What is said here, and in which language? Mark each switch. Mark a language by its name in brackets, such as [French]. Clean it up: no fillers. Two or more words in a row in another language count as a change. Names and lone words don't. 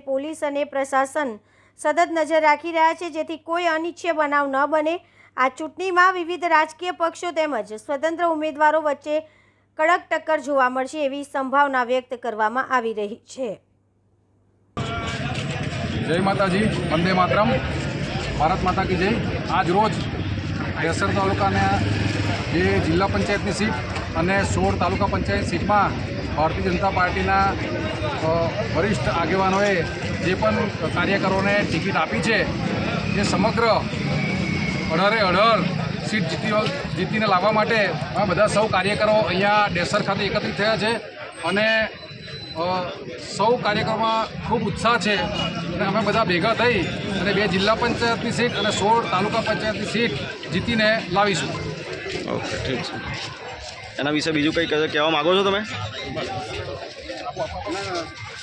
[Gujarati] પોલીસ ઔર પ્રશાસન સતત નજર રાખી રહ્યા છે, જેથી કોઈ અનિચ્છનીય બનાવ ન બને। આ ચૂંટણી મેં વિવિધ રાજકીય પક્ષો તેમજ સ્વતંત્ર ઉમ્મીદવારો વચ્ચે કડક ટક્કર જોવા મળશે એવી સંભાવના વ્યક્ત કરવામાં આવી રહી છે। [Hindi] जय माताजी, वंदे मातरम, भारत माता की जय। [Gujarati] આજ રોજ ડેસર તાલુકાને જે જિલ્લા પંચાયતની સીટ અને 16 તાલુકા પંચાયત સીટ મેં ભારતીય જનતા પાર્ટીના વરિષ્ઠ આગેવાનોએ જે પણ કાર્યકરોને ટિકિટ આપી છે, જે સમગ્ર 18 સીટ જીતીને લાવવા માટે આ બધા સૌ કાર્યકરો અહીંયા ડેસર ખાતે એકત્રિત થયા છે અને સૌ કાર્યકરોમાં ખૂબ ઉત્સાહ હૈ અને અમે બધા ભેગા થઈ અને 2 જિલ્લા પંચાયતની સીટ અને 16 તાલુકા પંચાયતની સીટ જીતીને લાવીશું। [Hindi] ओके, ठीक है। [Gujarati] એના વિષે બીજું કંઈ કહેવા માંગો છો તમે?